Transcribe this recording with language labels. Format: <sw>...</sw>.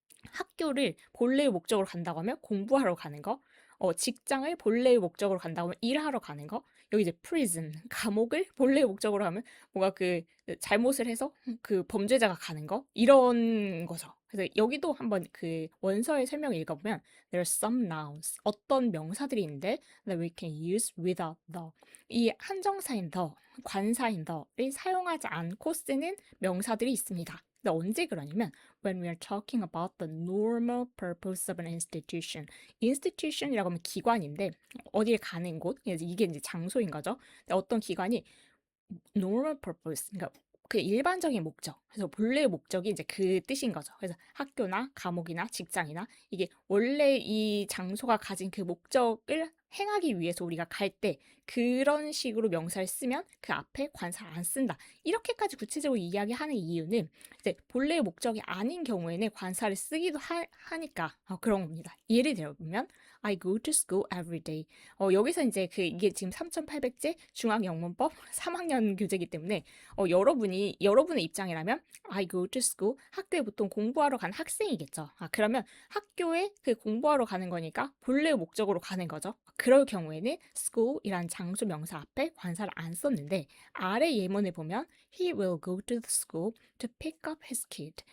<ko>학교를 본래의 목적으로 간다고 하면 공부하러 가는 거, 직장을 본래의 목적으로 간다고 하면 일하러 가는 거, 여기 이제 prison, 감옥을 본래의 목적으로 하면 뭔가 그 잘못을 해서 그 범죄자가 가는 거, 이런 거죠. 그래서 여기도 한번 그 원서의 설명을 읽어보면</ko> <en>there are some nouns,</en> <ko>어떤 명사들이 있는데</ko> <en>that we can use without the.</en> <ko>이 한정사인 the, 관사인 the를 사용하지 않고 쓰는 명사들이 있습니다. 근데 언제 그러냐면</ko> <en>when we are talking about the normal purpose of an institution.</en> <ko>institution이라고 하면 기관인데 어디에 가는 곳, 그래서 이게 이제 장소인 거죠. 근데 어떤 기관이 normal purpose, 그러니까 그 일반적인 목적, 그래서 본래의 목적이 이제 그 뜻인 거죠. 그래서 학교나 감옥이나 직장이나 이게 원래 이 장소가 가진 그 목적을 행하기 위해서 우리가 갈 때 그런 식으로 명사를 쓰면 그 앞에 관사를 안 쓴다. 이렇게까지 구체적으로 이야기하는 이유는 이제 본래의 목적이 아닌 경우에는 관사를 쓰기도 하니까 그런 겁니다.</ko> <en>예를 들어보면 I go to school every day.</en> <ko>여기서 이제 이게 지금 3,800제 중앙영문법 3학년 교재이기 때문에 여러분의 입장이라면 I go to school, 학교에 보통 공부하러 가는 학생이겠죠. 그러면 학교에 그 공부하러 가는 거니까 본래의 목적으로 가는 거죠. 그럴 경우에는 school이란 장소 명사 앞에 관사를 안 썼는데 아래 예문을 보면</ko> <en>he will go to the school to pick up his kid.</en>